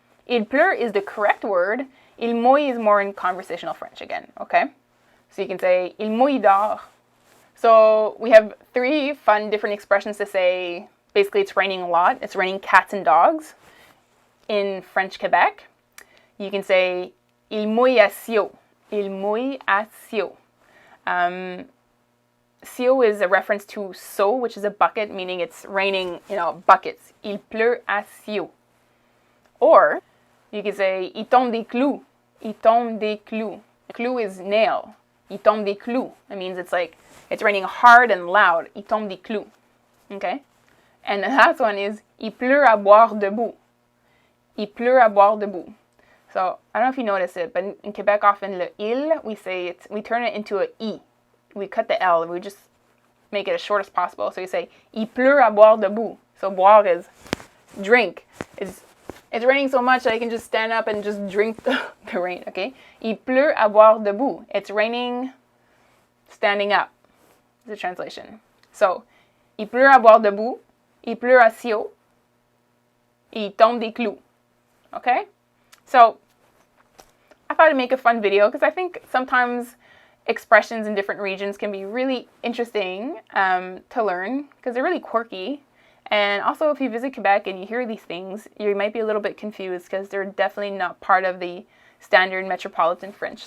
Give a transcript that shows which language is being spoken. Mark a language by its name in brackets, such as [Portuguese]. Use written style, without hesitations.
[English] Il pleut is the correct word. Il mouille is more in conversational French again. Okay? So you can say [French] il mouille dehors. [English] So we have 3 fun different expressions to say, basically it's raining a lot. It's raining cats and dogs in French Quebec. You can say [French] il mouille à siaux. Il mouille à siaux. [English] Siaux is a reference to seau, which is a bucket, meaning it's raining, buckets. [French] Il pleut à siaux. [English] Or you can say [French] il tombe des clous. Il tombe des clous. [English] Clous is nail. [French] Il tombe des clous. [English] It means it's raining hard and loud. [French] Il tombe des clous. Okay? [English] And the last one is [French] il pleut à boire debout. Il pleut à boire debout. [English] So I don't know if you notice it, but in Quebec, often le il, we turn it into a i. We cut the L. We just make it as short as possible. So you say [French] il pleut à boire debout. [English] So boire is drink. It's raining so much that I can just stand up and just drink the rain. Okay? [French] Il pleut à boire debout. [English] It's raining standing up. The translation. [French] So il pleut à boire debout. Il pleut à siaux. Il tombe des clous. Okay? [English] So I thought I'd make a fun video because I think sometimes expressions in different regions can be really interesting to learn because they're really quirky. And also if you visit Quebec and you hear these things, you might be a little bit confused because they're definitely not part of the standard metropolitan French.